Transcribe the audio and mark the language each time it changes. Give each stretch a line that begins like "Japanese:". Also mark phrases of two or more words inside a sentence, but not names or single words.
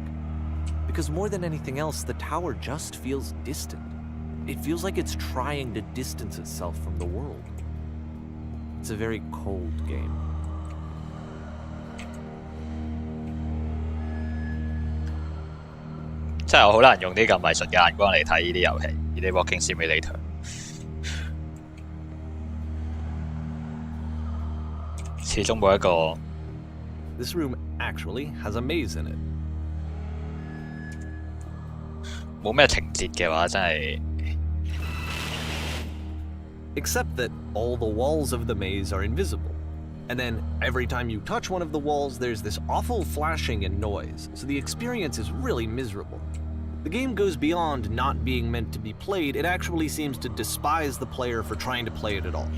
English: Because more than anything else, the tower just feels distant. It feels like it's trying to distance itself from the world. It's a very cold game.
Cantonese: 真係好難用啲咁藝術嘅眼光嚟睇呢啲遊戲，呢啲 Walking Simulator。始終冇一個。
English: This room actually has a maze in it.
Cantonese: 冇咩情節嘅話，真係。
English: Except that all the walls of the maze are invisible. And then every time you touch one of the walls, there's this awful flashing and noise, so the experience is really miserable. The game goes beyond not being meant to be played, it actually seems to despise the player for trying to play it at all.